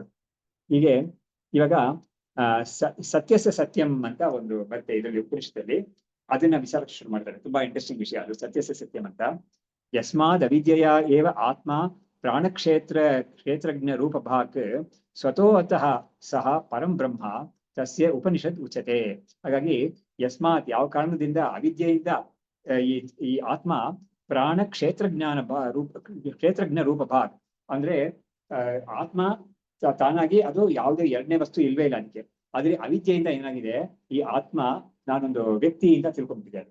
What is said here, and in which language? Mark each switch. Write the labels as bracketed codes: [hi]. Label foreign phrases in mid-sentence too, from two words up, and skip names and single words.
[kn] ಹೀಗೆ ಇವಾಗ [sa] ಸತ್ಯಸ್ಯ ಸತ್ಯಂ [kn] ಅಂತ ಒಂದು ಬರುತ್ತೆ ಇದರಲ್ಲಿ ಉಪನಿಷತ್ತಲ್ಲಿ, ಅದನ್ನ ವಿಚಾರಕ್ಕೆ ಶುರು ಮಾಡ್ತಾರೆ. ತುಂಬಾ ಇಂಟ್ರೆಸ್ಟಿಂಗ್ ವಿಷಯ ಅದು, [sa] ಸತ್ಯಸ್ಯ ಸತ್ಯಂ [kn] ಅಂತ. [sa] ಯಸ್ಮಾದ್ ಅವಿದ್ಯೆಯ ಏವ ಆತ್ಮ ಕ್ಷೇತ್ರಜ್ಞ ರೂಪಭಾಕ್ ಸ್ವತೋ ಅತಃ ಸಹ ಪರಂ ಬ್ರಹ್ಮ ತಸ್ಯ ಉಪನಿಷತ್ ಉಚ್ಯತೆ. [kn] ಹಾಗಾಗಿ ಯಸ್ಮಾತ್ ಯಾವ ಕಾರಣದಿಂದ ಅವಿದ್ಯೆಯಿಂದ ಈ [sa] ಆತ್ಮ ಕ್ಷೇತ್ರಜ್ಞ ರೂಪಭಾಕ್ [kn] ಅಂದ್ರೆ ಆತ್ಮ ತಾನಾಗಿ ಅದು ಯಾವುದೇ ಎರಡನೇ ವಸ್ತು ಇಲ್ವೇ ಇಲ್ಲ ಅದಕ್ಕೆ. ಆದ್ರೆ ಅವಿದ್ಯೆಯಿಂದ ಏನಾಗಿದೆ, ಈ ಆತ್ಮ ನಾನೊಂದು ವ್ಯಕ್ತಿ ಅಂತ ತಿಳ್ಕೊಂಡ್ಬಿಟ್ಟಿದೆ.